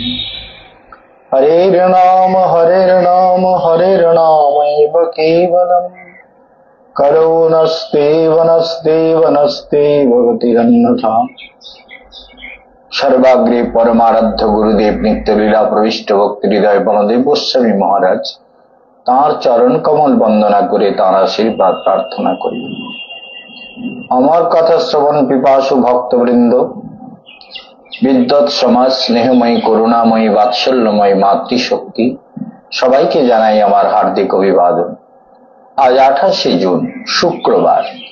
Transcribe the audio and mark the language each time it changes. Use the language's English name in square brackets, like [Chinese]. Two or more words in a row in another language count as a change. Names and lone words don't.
[Sanskrit] हरेर्नाम हरेर्नामैव केवलं कलो नस्ते भगतिरन्यथा। [Bangla] সর্বাগ্রে পরমারাধ্য গুরুদেব নিত্যলীলা প্রবিষ্ট ভক্তি হৃদয় বলদেব গোস্বামী মহারাজ তার চরণ কমল বন্দনা করে তার আশীর্বাদ প্রার্থনা করি। আমার কথা শ্রবণ পিপাসু ভক্তবৃন্দ, বিদ্যৎ সমাজ স্নেহময়ী করুণাময়ী বাৎসল্যময়ী মাতৃশক্তি সবাইকে জানাই আমার হার্দিক অভিবাদন। আজ 28 জুন শুক্রবার।